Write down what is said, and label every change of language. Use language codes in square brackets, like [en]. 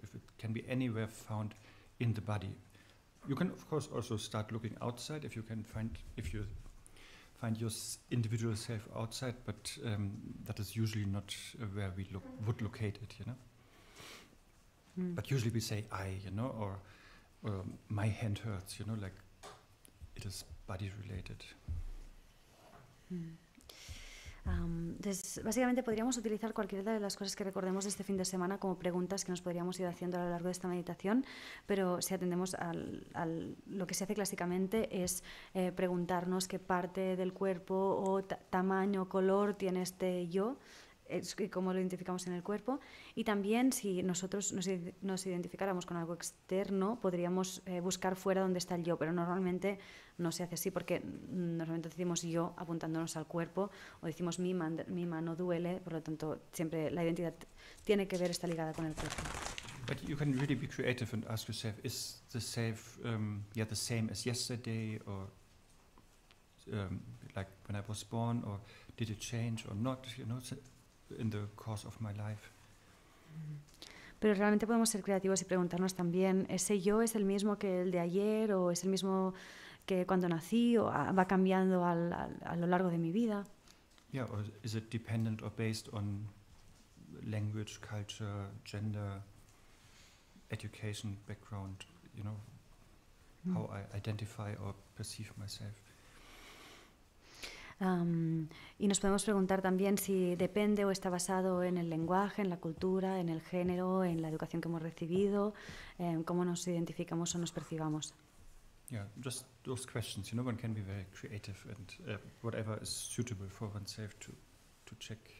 [en] If it can be anywhere found in the body, you can of course also start looking outside if you find your individual self outside, but that is usually not where we would locate it, you know. But usually we say I, you know, or my hand hurts, you know, like it is body related. [es] Entonces, básicamente podríamos utilizar cualquiera de las cosas que recordemos de este fin de semana como preguntas que nos podríamos ir haciendo a lo largo de esta meditación, pero si atendemos lo que se hace clásicamente es preguntarnos qué parte del cuerpo o tamaño o color tiene este yo, cómo lo identificamos en el cuerpo, y también si nosotros nos identificáramos con algo externo podríamos buscar fuera dónde está el yo, pero normalmente no se hace así porque normalmente decimos yo apuntándonos al cuerpo o decimos mi mano duele, por lo tanto siempre la identidad tiene que ver, está ligada con el cuerpo. [en] But you can really be creative and ask yourself, is the self the same as yesterday, or like when I was born, or did it change or not, in the course of my life. [es] Pero realmente podemos ser creativos y preguntarnos también, ¿ese yo es el mismo que el de ayer o es el mismo que cuando nací o va cambiando a lo largo de mi vida? [en] Yeah, or is it dependent or based on language, culture, gender, education, background, how I identify or perceive myself. [es] Y nos podemos preguntar también si depende o está basado en el lenguaje, en la cultura, en el género, en la educación que hemos recibido, cómo nos identificamos o nos percibamos. [en] Yeah, just those questions. One can be very creative and whatever is suitable for oneself to check.